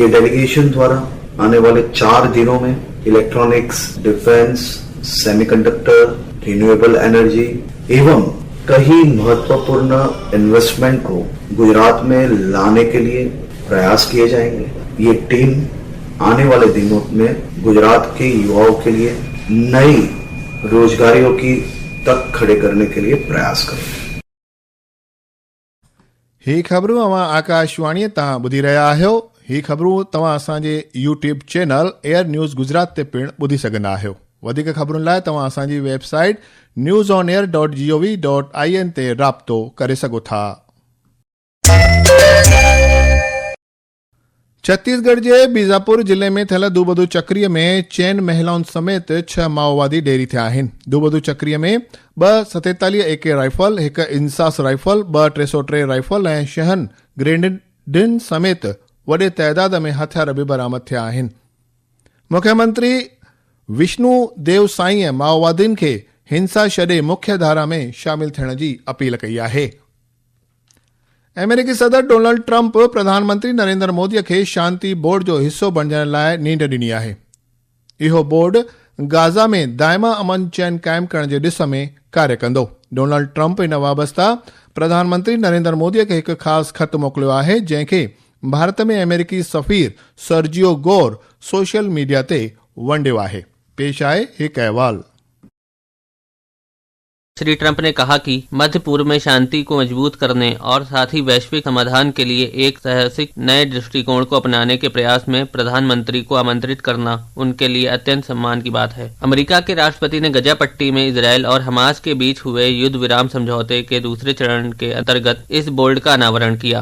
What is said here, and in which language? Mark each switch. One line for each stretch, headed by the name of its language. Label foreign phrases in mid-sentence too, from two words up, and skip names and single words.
Hindi: ये डेलीगेशन द्वारा आने वाले 4 दिनों में इलेक्ट्रॉनिक्स, डिफेंस, सेमीकंडक्टर,
English: renewable energy
Hindi: एवं कई महत्वपूर्ण इन्वेस्टमेंट को गुजरात में लाने के लिए प्रयास किए जाएंगे। ये टीम आने वाले दिनों में गुजरात के युवाओं के लिए नई रोजगारियों की तक खड़े करने के लिए प्रयास करेंगे।
Sindhi: ही ख़बरूं अवां आकाशवाणी तां ॿुधी रहिया आहियो। ही ख़बरूं तव्हां असांजे यूट्यूब चैनल एयर न्यूज़ गुजरात ते पिणु ॿुधी सघंदा आहियो। वधीक ख़बरुनि लाइ तव्हां असांजी वेबसाइट newsonair.gov.in ते राब्तो करे सघो था। छत्तीसगढ़ जे बीजापुर जिले में थियल दूबदू चक्रीअ में 4 महिलाउनि समेत 6 माओवादी ढेरी थिया आहिनि। दूबदू चक्रीअ में 2 47 AK राइफल, 1 इंसास राइफल, 2 303 राइफल ऐं 6 ग्रेनेडिन समेत वॾे तइदाद में हथियार बि बरामद थिया आहिनि। मुख्यमंत्री विष्णु देव साईं माओवादियुनि खे हिंसा छॾे मुख्य धारा में शामिल थियण जी अपील कई आहे। अमेरिकी सदर डोनाल्ड ट्रंप प्रधानमंत्री नरेंद्र मोदीअ खे शांति बोर्ड जो हिस्सो बणजण लाइ नींड ॾिनी आहे। इहो बोर्ड गाज़ा में दाइमा अमन चैन क़ाइमु करण जे ॾिस में कार्य कंदो। डोनाल्ड ट्रंप इन वाबस्ता प्रधानमंत्री नरेंद्र मोदीअ खे हिकु ख़ासि ख़त मोकिलियो आहे, जंहिंखे भारत में अमेरिकी सफ़ीर सर्जियो गोर सोशल मीडिया ते वंडियो आहे। पेश आहे हिकु अहवाल।
Hindi: श्री ट्रंप ने कहा कि मध्य पूर्व में शांति को मजबूत करने और साथ ही वैश्विक समाधान के लिए एक साहसिक नए दृष्टिकोण को अपनाने के प्रयास में प्रधानमंत्री को आमंत्रित करना उनके लिए अत्यंत सम्मान की बात है। अमेरिका के राष्ट्रपति ने गजा पट्टी में इजरायल और हमास के बीच हुए युद्ध विराम समझौते के दूसरे चरण के अंतर्गत इस बोर्ड का अनावरण किया।